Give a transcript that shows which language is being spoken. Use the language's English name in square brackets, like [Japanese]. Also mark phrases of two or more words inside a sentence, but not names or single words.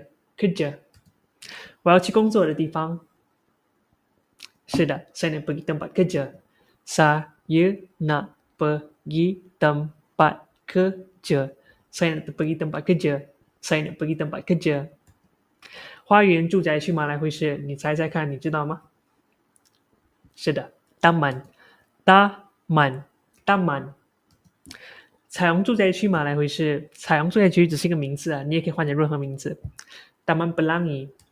[Chinese] 我要去工作的地方。是的 [Malay] saya nak pergi tempat kerja。saya nak pergi tempat kerja。saya nak pergi tempat kerja。saya nak pergi tempat kerja。 [Chinese] 花园住宅区马来会是，你猜猜看，你知道吗？是的 taman。彩虹住宅区马来会是，彩虹住宅区只是一个名字啊，你也可以换成任何名字。 [Malay] Taman Pelangi。